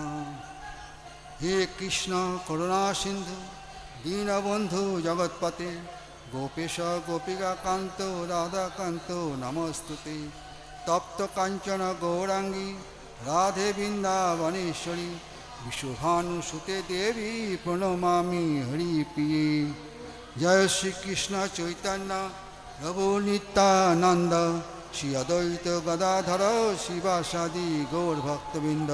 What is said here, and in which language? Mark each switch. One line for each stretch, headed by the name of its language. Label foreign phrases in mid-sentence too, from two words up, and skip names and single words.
Sanskrit: हे कृष्ण करुणा सिन्धु दीनबन्धु जगत्पते गोपेश गोपिकान्त राधाकान्त नमस्तुते। तप्त काञ्चन गौरांगी राधे वृन्दावनेश्वरी विश्वभानुसुते देवी प्रणमामि हरिप्रिये। जय श्री कृष्ण चैतन्य प्रभु नित्यानंद শ্রী অদ্বৈত গদাধর শিবাসাদি গৌর ভক্তবৃন্দ।